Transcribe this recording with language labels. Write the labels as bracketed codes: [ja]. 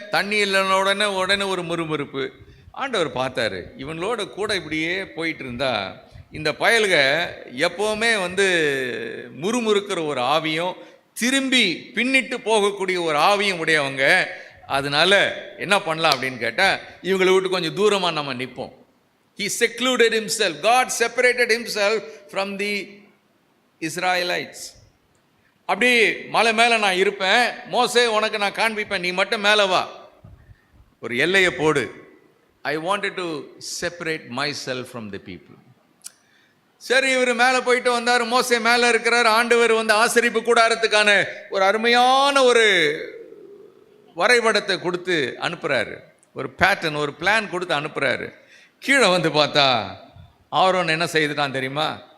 [ta] தண்ணி இல்லைன்னு உடனே ஒரு முறுமுறுப்பு. ஆண்டவர் பார்த்தாரு, இவங்களோட கூட இப்படியே போயிட்டு இருந்தா இந்த பயல்க எப்போவுமே முறுமுறுக்கிற ஒரு ஆவியும் திரும்பி பின்னிட்டு போகக்கூடிய ஒரு ஆவியும் உடையவங்க. அதனால என்ன பண்ணலாம் அப்படின்னு கேட்டால் இவங்களை விட்டு கொஞ்சம் தூரமாக நம்ம நிற்போம். [en] He secluded himself. God separated himself from the Israelites. [ta] அப்படி மலை மேலே நான் இருப்பேன், மோசே உனக்கு நான் காண்பிப்பேன், நீ மட்டும் மேலே வா, ஒரு எல்லையை போடு. [en] I wanted to separate myself from the people. [ta] சரி, இவர் மேலே போயிட்டு வந்தார். மோசே மேலே இருக்கிறார். ஆண்டவர் ஆசரிப்பு கூடாரத்துக்கான ஒரு அருமையான ஒரு வரைபடத்தை கொடுத்து அனுப்புகிறாரு. ஒரு பேட்டர்ன், ஒரு பிளான் கொடுத்து அனுப்புகிறாரு. கீழே பார்த்தா ஆரோன் என்ன செய்துட்டான் தெரியுமா?